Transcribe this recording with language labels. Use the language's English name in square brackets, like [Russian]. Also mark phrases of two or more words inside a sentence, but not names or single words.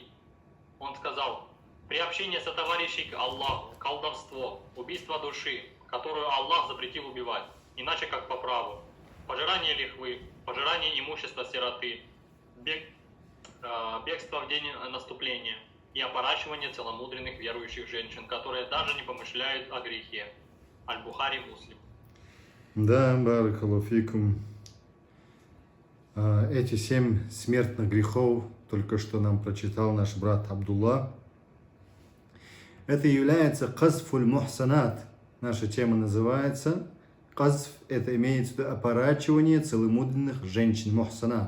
[Russian] Он сказал: «Приобщение сотоварищей к Аллаху, колдовство, убийство души, которую Аллах запретил убивать, иначе как по праву, пожирание лихвы, пожирание имущества сироты, бегство в день наступления и опорачивание целомудренных верующих женщин, которые даже не помышляют о грехе». Аль-Бухари, Муслим. Да, [Arabic] بارك الله فيكم. [Russian] Эти 7 смертных грехов только что нам прочитал наш брат Абдулла. Это является [Arabic] قذف المحصنات. [Russian] Наша тема называется казф. Это имеется в виду опорачивание целомудренных женщин, мухсанат.